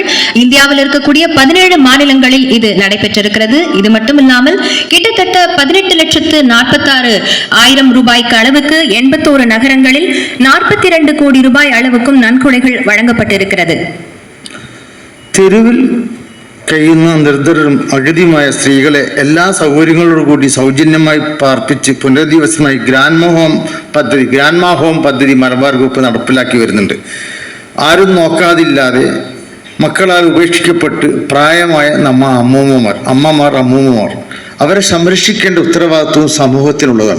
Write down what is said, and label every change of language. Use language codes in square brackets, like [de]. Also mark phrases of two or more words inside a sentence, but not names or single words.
[ta] இந்தியாவில் இருக்கக்கூடிய 17 மாநிலங்களில் இது நடைபெற்றிருக்கிறது. இது மட்டுமில்லாமல் கிட்டத்தட்ட 18,46,000 ரூபாய்க்கு அளவுக்கு 81 நகரங்களில் 42 கோடி ரூபாய் அளவுக்கும் நன்கொடைகள் വഴങ്ങപ്പെട്ടിരിക്കുന്നത്. [ml] തെരുവിൽ കഴിയുന്ന നിർദ്ധരും അഗതിയുമായ സ്ത്രീകളെ എല്ലാ സൗകര്യങ്ങളോടുകൂടി സൗജന്യമായി പാർപ്പിച്ച് പുനരധിവാസമായി ഗ്രാൻഡ്മാ ഹോം പദ്ധതി മലബാർ ഗ്രൂപ്പ് നടപ്പിലാക്കി വരുന്നുണ്ട്. ആരും നോക്കാതില്ലാതെ മക്കളാൽ ഉപേക്ഷിക്കപ്പെട്ട് പ്രായമായ അമ്മമാർ അവരെ സംരക്ഷിക്കേണ്ട ഉത്തരവാദിത്വവും സമൂഹത്തിനുള്ളതാണ്.